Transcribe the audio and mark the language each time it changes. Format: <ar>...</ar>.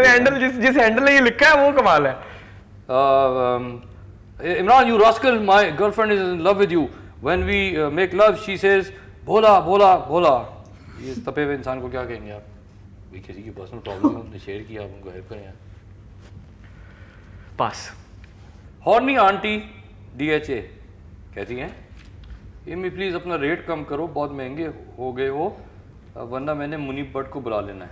<hi>Handle जिस handle ने ये लिखा है वो कमाल है।</hi> <en>Imran, you rascal, my girlfriend is in love with you. When we make love, she says,</en> <hi>Bhola Bhola Bhola. ये तपे हुए इंसान को क्या कहेंगे आप? ये किसी की पर्सनल प्रॉब्लम है, उन्होंने शेयर किया, आप उनको हेल्प करें यार। पास। हॉर्नी आंटी DHA कहती हैं, इमी प्लीज अपना रेट कम करो, बहुत महंगे हो गए हो, वरना मैंने मुनीब भट्ट को बुला लेना है।</hi>